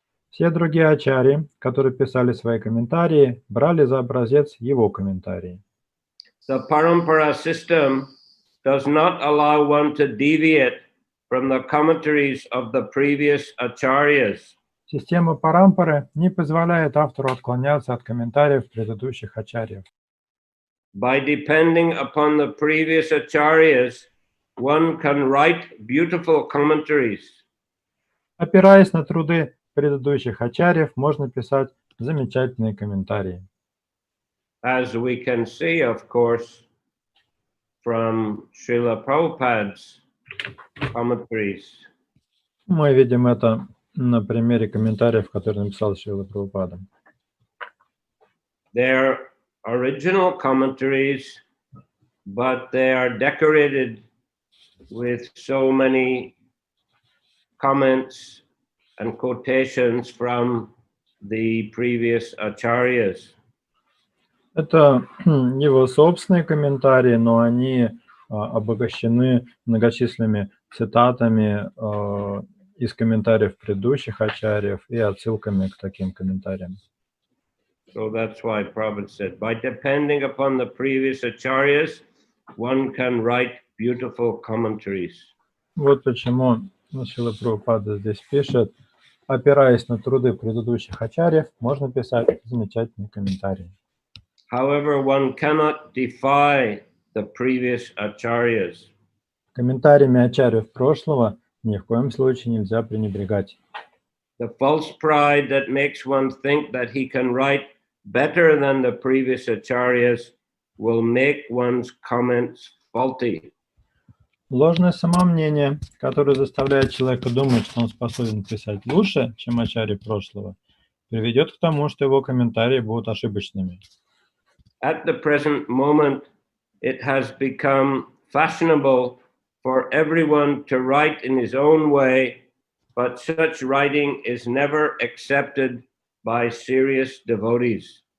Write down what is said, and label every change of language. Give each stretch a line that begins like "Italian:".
Russian: Все другие ачарьи, которые писали свои комментарии, брали за образец его комментарии.
English: The parampara system does not allow one to deviate from the commentaries of the previous acharyas.
Russian: Система парампары не позволяет автору отклоняться от комментариев предыдущих ачарьев.
English: By depending upon the previous acharyas, one can write beautiful commentaries.
Russian: Опираясь на труды предыдущих ачарьев, можно писать замечательные комментарии.
English: As we can see, of course, from Shrila Prabhupade's commentaries.
Russian: Мы видим это на примере комментариев, которые написал Шрила Прабхупада.
English: They're original commentaries, but they are decorated with so many comments and quotations from the previous acharyas.
Russian: Это его собственные комментарии, но они обогащены многочисленными цитатами из комментариев предыдущих ачарьев и отсылками к таким комментариям.
English: So that's why Prabhupada said, by depending upon the previous acharyas, one can write beautiful commentaries.
Russian: Вот почему Шрила Прабхупада здесь пишет, опираясь на труды предыдущих ачарьев, можно писать замечательные комментарии.
English: However, one cannot defy the previous acharyas.
Russian: Комментариями ачарьев прошлого ни в коем случае нельзя пренебрегать.
English: The false pride that makes one think that he can write better than the previous acharyas will make one's comments faulty.
Russian: Ложное самомнение, которое заставляет человека думать, что он способен писать лучше, чем ачарьи прошлого, приведет к тому, что его комментарии будут ошибочными.
English: At the present moment, it has become fashionable for everyone to write in his own way, but such writing is never accepted by serious devotees.